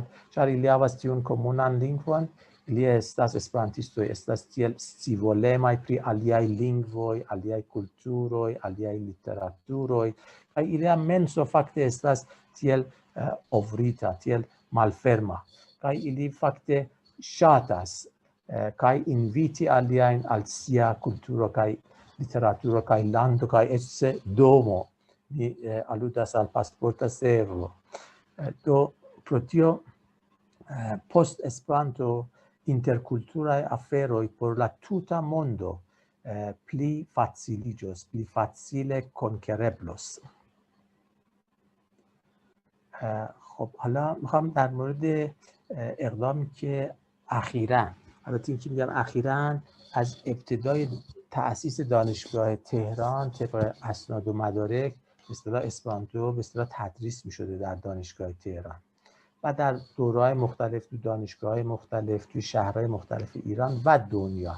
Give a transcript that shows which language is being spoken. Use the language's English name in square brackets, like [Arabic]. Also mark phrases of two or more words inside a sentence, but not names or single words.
[Esperanto] Ĉar ili havas tiun komunan lingvon, ili estas esperantistoj, estas tiel scivolemaj pri aliaj lingvoj, aliaj kulturoj, aliaj literaturoj, kaj ilia menso fakte estas tiel ovrita, tiel malferma, kaj ili fakte ŝatas kaj inviti aliajn al sia kulturo kaj literaturo kaj lando kaj eĉ domo aludas al pasporta servo. Do pro tio post Esperanto interkulturaj aferoj por la tuta mondo pli faciliĝos, pli facile konkereblos. [Persian] خب حالا میخوام در مورد اقدامی که اخیراً، البته این که میگم اخیراً از ابتدای تأسیس دانشگاه تهران طبق اسناد و مدارک به اصطلاح اسپرانتو به اصطلاح تدریس میشده در دانشگاه تهران و در دوره‌های مختلف تو دانشگاه‌های مختلف تو شهرهای مختلف ایران و دنیا.